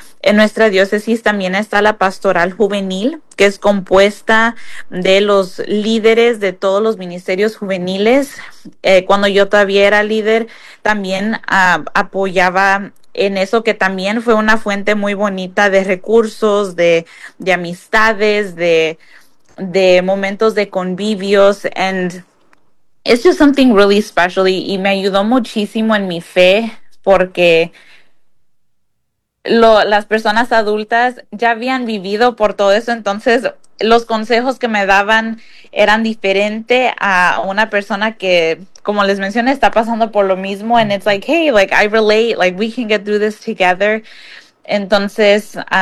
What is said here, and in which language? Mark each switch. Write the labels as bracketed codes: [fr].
[es] En nuestra diócesis también está la pastoral juvenil, que es compuesta de los líderes de todos los ministerios juveniles. Cuando yo todavía era líder, también apoyaba en eso, que también fue una fuente muy bonita de recursos, de amistades, de momentos de convivios. [en] And it's just something really special. [es] Y me ayudó muchísimo en mi fe, porque las personas adultas ya habían vivido por todo eso. Entonces, los consejos que me daban eran diferente a una persona que, como les mencioné, está pasando por lo mismo. [en] And it's like, hey, like, I relate, like, we can get through this together. [es] Entonces,